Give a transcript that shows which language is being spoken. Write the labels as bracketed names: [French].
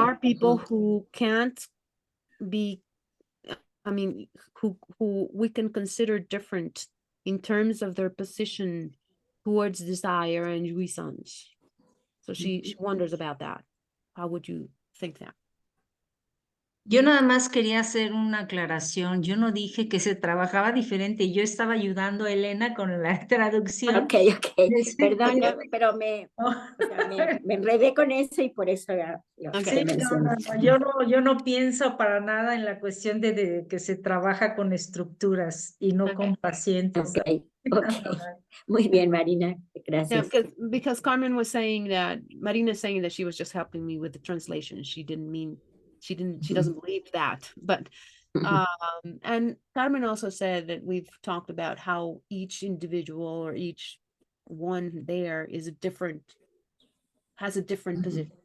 [English] are people who can't be, I mean, who we can consider different in terms of their position towards desire and jouissance. So she wonders about that. How would you think that? [Spanish] Yo nada más quería hacer una aclaración. Yo no dije que se trabajaba diferente. Yo estaba ayudando a Elena con la traducción. [English] Ok. [Spanish] Perdona, pero me enredé con eso y por eso lo Sí, no, yo no pienso para nada en la cuestión de que se trabaja con estructuras y no con pacientes. Ok. Muy bien, Marina. [English] Yeah, [Spanish] Gracias. [English] because Carmen was saying that, Marina's saying that she was just helping me with the translation. She doesn't believe that. But and Carmen also said that we've talked about how each individual or each one there has a different position.